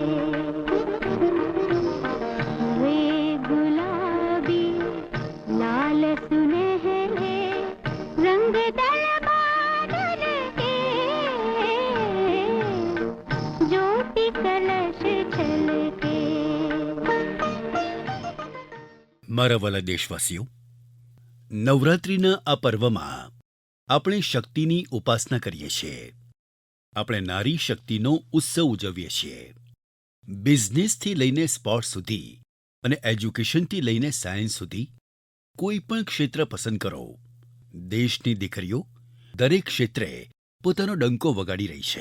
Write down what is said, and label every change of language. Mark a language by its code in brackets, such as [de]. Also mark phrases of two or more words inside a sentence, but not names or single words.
[hi] वे गुलाबी लाल सुनहरे रंग दल बादल के, ज्योति कलश छलके. [gu] મારા વ્હાલા દેશવાસીઓ, નવરાત્રિના આ પર્વમાં આપણે શક્તિની ઉપાસના કરીએ છીએ. આપણે નારી શક્તિનો ઉત્સવ ઉજવીએ છીએ. બિઝનેસથી લઈને સ્પોર્ટ્સ સુધી અને એજ્યુકેશનથી લઈને સાયન્સ સુધી, કોઈ પણ ક્ષેત્ર પસંદ કરો, દેશની દીકરીઓ દરેક ક્ષેત્રે પોતાનો ડંકો વગાડી રહી છે.